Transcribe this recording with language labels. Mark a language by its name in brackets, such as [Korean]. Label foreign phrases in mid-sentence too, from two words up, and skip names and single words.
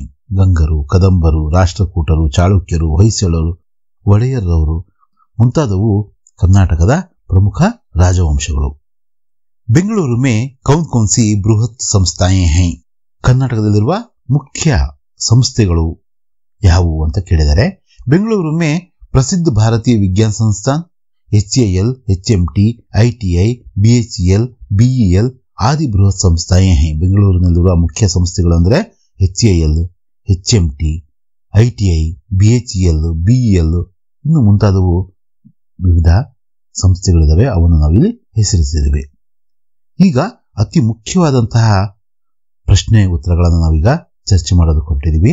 [Kannada] ಗಂಗರು, ಕದಂಬರು, ರಾಷ್ಟ್ರಕೂಟರು, ಚಾಳುಕ್ಯರು, ಹೊಯ್ಸಳರು, ಒಡೆಯರ್ರವರು ಮುಂತಾದವು ಕರ್ನಾಟಕದ ಪ್ರಮುಖ ರಾಜವಂಶಗಳು. [Hindi] ಬೆಂಗಳೂರು में कौन कौन सी बृहत संस्थाएं हैं? [Kannada] ಕರ್ನಾಟಕದಲ್ಲಿರುವ ಮುಖ್ಯ ಸಂಸ್ಥೆಗಳು ಯಾವುವು ಅಂತ ಕೇಳಿದರೆ [Hindi] ಬೆಂಗಳೂರು में प्रसिद्ध भारतीय विज्ञान संस्थान, HAL, HMT, ITI, BHEL, BEL आदि बृहत संस्थाएं हैं. [Kannada] ಬೆಂಗಳೂರಿನಲ್ಲಿರುವ ಮುಖ್ಯ ಸಂಸ್ಥೆಗಳು ಅಂದರೆ HAL, HMT, ITI, BHEL, BEL ಇನ್ನು ಮುಂತಾದವು ವಿವಿಧ ಸಂಸ್ಥೆಗಳಿದಾವೆ. ಅವನ್ನು ನಾವಿಲ್ಲಿ ಹೆಸರಿಸಿದ್ದೇವೆ. ಈಗ ಅತಿ ಮುಖ್ಯವಾದಂತಹ ಪ್ರಶ್ನೆ ಉತ್ತರಗಳನ್ನು ನಾವೀಗ ಚರ್ಚೆ ಮಾಡೋದಕ್ಕೆ ಹೊರಟಿದ್ದೀವಿ.